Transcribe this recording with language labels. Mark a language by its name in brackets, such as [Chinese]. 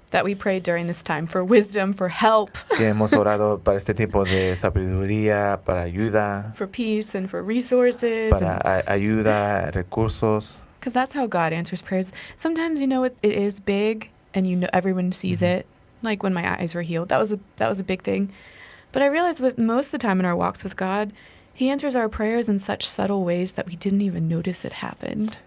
[English] That we prayed during this time for wisdom, for help, [Spanish] que hemos orado para este tipo de sabiduría, para ayuda, [English] for peace, and for resources. [Spanish] para ayuda, recursos. [English] Because that's how God answers prayers. Sometimes, it is big, and everyone sees it. Like when my eyes were healed, that was a big thing. But I realized with most of the time in our walks with God, He answers our prayers in such subtle ways that we didn't even notice it happened.